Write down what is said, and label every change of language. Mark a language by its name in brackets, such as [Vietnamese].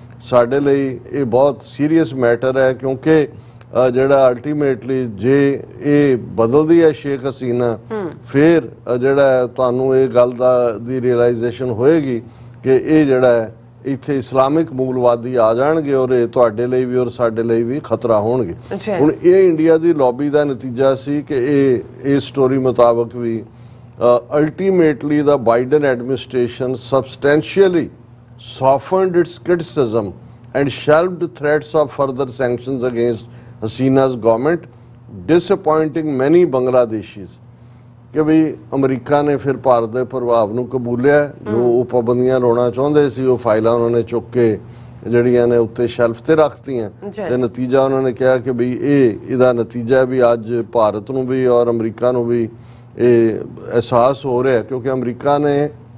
[Punjabi] ਸਾਡੇ ਲਈ ਇਹ ਬਹੁਤ ਸੀਰੀਅਸ ਮੈਟਰ ਹੈ ਕਿਉਂਕਿ ਜਿਹੜਾ ਅਲਟੀਮੇਟਲੀ ਜੇ ਇਹ ਬਦਲਦੀ ਹੈ ਸ਼ੇਖ ਹਸੀਨਾ, ਫਿਰ ਜਿਹੜਾ ਤੁਹਾਨੂੰ ਇਹ ਗੱਲ ਦੀ ਰਿਅਲਾਈਜੇਸ਼ਨ ਹੋਏਗੀ ਕਿ ਇਹ ਜਿਹੜਾ ਇੱਥੇ ਇਸਲਾਮਿਕ ਮੂਲਵਾਦੀ ਆ ਜਾਣਗੇ ਔਰ ਇਹ ਤੁਹਾਡੇ ਲਈ ਵੀ ਔਰ ਸਾਡੇ ਲਈ ਵੀ ਖਤਰਾ ਹੋਣਗੇ। ਹੁਣ ਇਹ ਇੰਡੀਆ ਦੀ ਲੌਬੀ ਦਾ ਨਤੀਜਾ ਸੀ ਕਿ ਇਹ ਸਟੋਰੀ ਮੁਤਾਬਕ ਵੀ [English] ultimately the Biden administration substantially softened its criticism and shelved threats of further sanctions against Hasina's government, disappointing many Bangladeshis। [Punjabi] ਕਿ ਵੀ ਅਮਰੀਕਾ ਨੇ ਫਿਰ ਭਾਰਤ ਦੇ ਪ੍ਰਭਾਵ ਨੂੰ ਕਬੂਲਿਆ, ਜੋ ਉਹ ਪਾਬੰਦੀਆਂ ਲਾਉਣਾ ਚਾਹੁੰਦੇ ਸੀ ਉਹ ਫਾਈਲਾਂ ਉਹਨਾਂ ਨੇ ਚੁੱਕ ਕੇ ਜਿਹੜੀਆਂ ਨੇ ਉੱਤੇ ਸ਼ੈਲਫ ਤੇ ਰੱਖਤੀਆਂ ਤੇ ਨਤੀਜਾ ਉਹਨਾਂ ਨੇ ਕਿਹਾ ਕਿ ਵੀ ਇਹਦਾ ਨਤੀਜਾ ਵੀ ਅੱਜ ਭਾਰਤ ਨੂੰ ਵੀ ਔਰ ਅਮਰੀਕਾ ਨੂੰ ਵੀ ਇਹ ਅਹਿਸਾਸ ਹੋ ਰਿਹਾ ਕਿਉਂਕਿ ਅਮਰੀਕਾ ਨੇ